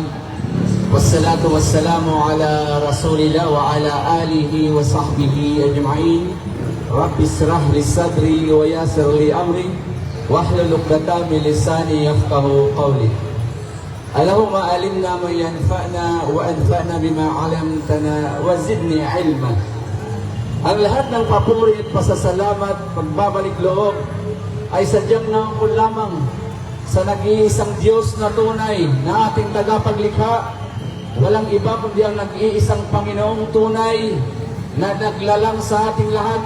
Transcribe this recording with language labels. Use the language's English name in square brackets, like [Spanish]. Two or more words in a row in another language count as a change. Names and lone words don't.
[Arabic] والصلاة والسلام على رسول الله وعلى آله وصحبه أجمعين. رب اشرح لي صدري ويسر لي أمري واحلل عقدة من لساني يفقهوا قولي. اللهم علمنا ما ينفعنا وانفعنا بما علمتنا وزدني علما. [Filipino] Ang lahat ng papuri at pasasalamat, pagbabalik loob ay sadyang naangkol lamang sa nag-iisang Diyos na tunay na ating tagapaglikha. Walang iba kundi ang nag-iisang Panginoong tunay na naglalang sa ating lahat.